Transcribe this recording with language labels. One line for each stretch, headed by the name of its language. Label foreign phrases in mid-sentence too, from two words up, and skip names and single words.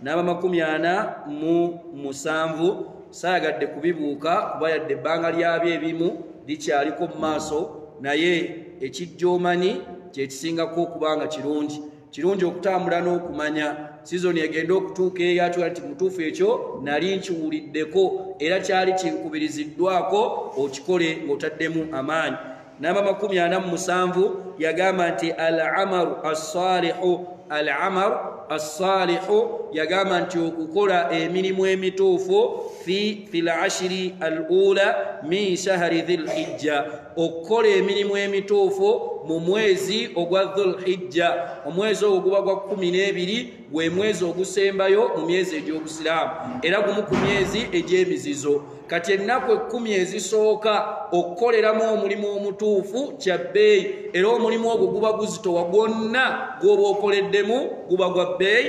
Ganda: n'aba 47 saayagadde kubibuuka kuba yadde ebbanga lyabyo ebimu likyaliko mu maaso naye ekijja omanyi kyekisingako okubanga kirungi okutambula n'okumanya sizoni egenda okutuuka eyatula nti mutuufu ekyo nali nkiwuliddeko era kyali kinkubiriziddwako okikole ng'otaddemu amaanyi. Namba 47 yagamba nti
Arabic: العمل الصالح
Ganda: yagamba nti okukola emirimu emituufu
Arabic: في العشر الأولى من شهر ذي الحجة,
Ganda: okukola emirimu emituufu mu mwezi ogwa dhul-hijja. Omwezi ogwo guba gwa 12 gwe mwezi ogusembayo mu myezi egy'obusiraamu era gumu ku myezi egy'emizizo. Kati ennaku 10 ezisooka okukoleramu omulimu omutuufu kya bbeeyi era omulimu ogwo guba guzitowa gwonna gw'oba okoleddemu guba gwa bbeeyi.